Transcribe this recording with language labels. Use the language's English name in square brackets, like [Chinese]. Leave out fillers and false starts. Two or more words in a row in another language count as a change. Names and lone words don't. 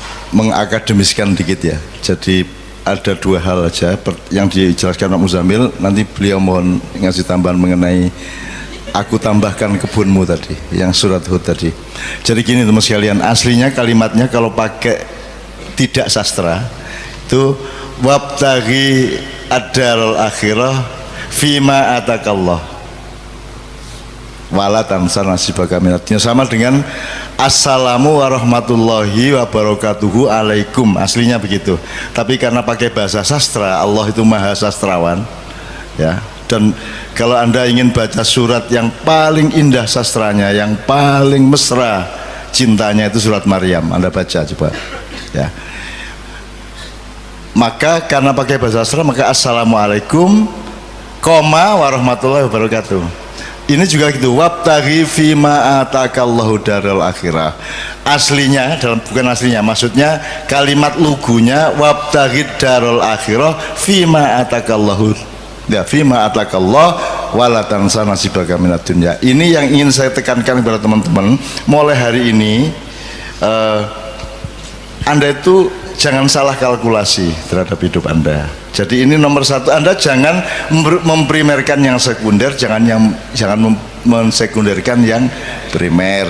[Indonesian] mengakademiskan dikit ya. Jadi ada dua hal aja yang dijelaskan Pak Muzamil, nanti beliau mohon ngasih tambahan mengenai aku tambahkan kebunmu tadi, yang surat Hud tadi. Jadi gini teman sekalian, aslinya kalimatnya kalau pakai tidak sastra itu [Arabic] وابتغ الدار الآخرة فيما آتاك الله ولا تنس نصيبك من الدنيا, [Indonesian] sama dengan [Arabic] السلام ورحمة الله وبركاته عليكم, [Indonesian] aslinya begitu. Tapi karena pakai bahasa sastra, Allah itu maha sastrawan ya. Dan kalau Anda ingin baca surat yang paling indah sastranya, yang paling mesra cintanya, itu surat Maryam. Anda baca coba ya. Maka karena pakai bahasa sastra, maka assalamualaikum koma [Arabic] ورحمة الله وبركاته. [Indonesian] Ini juga gitu, [Arabic] وابتغ فيما آتاك الله الدار الآخرة. [Indonesian] Aslinya, bukan aslinya, maksudnya kalimat lugunya [Arabic] وابتغ الدار الآخرة فيما آتاك الله ya, فيما آتاك الله ولا تنس نصيبك من الدنيا. [Indonesian] Ini yang ingin saya tekankan kepada teman-teman mulai hari ini. Anda itu jangan salah kalkulasi terhadap hidup Anda. Jadi ini nomor satu, Anda jangan memprimerkan yang sekunder, jangan mensekunderkan yang primer.